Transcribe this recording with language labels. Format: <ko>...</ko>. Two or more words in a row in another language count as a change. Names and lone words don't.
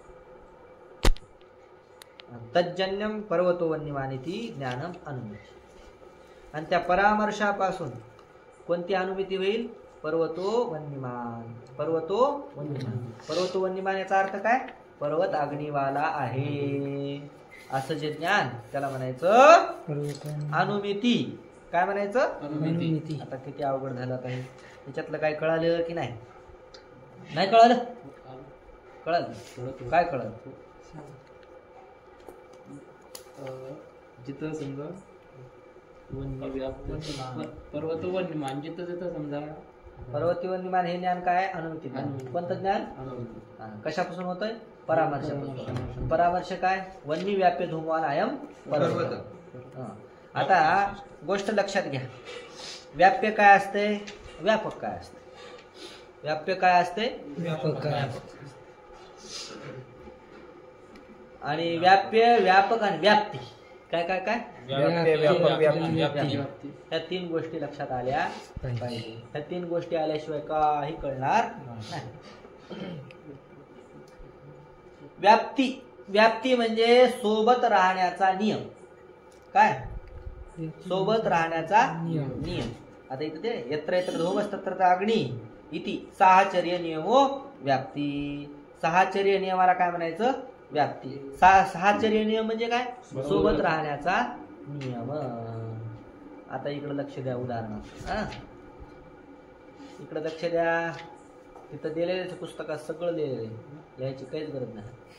<sa>तज्जन्यम पर्वतो वन्यमानिती ज्ञानम अनुमिती.</sa> <mr>आणि त्या परामर्शापासून कोणती अनुमिती होईल,</mr> <sa>पर्वतो वन्यमान. पर्वतो वन्यमान, पर्वतो वन्यमान</sa> <mr>याचा अर्थ काय, पर्वत अग्निवाला आहे असं जे ज्ञान त्याला म्हणायचं अनुमिती. काय म्हणायचं, अनुमिती. आता किती अवघड झालं काही, याच्यातलं काय कळालं की नाही, नाही कळालं, कळालं काय कळालं. जिथं समजा</mr> <sa>पर्वत वन्यमान,</sa> <mr>जिथं जिथं समजा</mr> <sa>पर्वती वन्यमान</sa> <mr>हे ज्ञान काय, अनुमिती. कोणतं ज्ञान, कशापासून होतंय, परामर्शापासून. परामर्श काय,</mr> <sa>वन्य व्याप्य धूमवान अयम पर्वत.</sa> <mr>आता गोष्ट लक्षात घ्या, व्याप्य काय असते, व्यापक काय असते. व्याप्य काय असते, व्यापक काय. आणि व्याप्य, व्यापक आणि व्याप्ती काय काय काय, ह्या तीन गोष्टी लक्षात आल्या पाहिजे. ह्या तीन गोष्टी आल्याशिवाय काही कळणार नाही. व्याप्ती, व्याप्ती म्हणजे सोबत राहण्याचा नियम. काय, सोबत राहण्याचा नियम. आता इथे ते</mr> <sa>यत्र यत्र धूमस् तत्र अग्नी इति साहचर्य नियमो व्याप्ती.</sa> <mr>साहचर्य नियमाला काय म्हणायचं, व्याप्ती. साहचर्य नियम म्हणजे काय, सोबत राहण्याचा नियम. आता इकडं लक्ष द्या. उदाहरणार्थ इकडं लक्ष द्या. तिथं दिलेलं पुस्तकात सगळं दिलेलं आहे, लिहायची काहीच गरज नाही.</mr>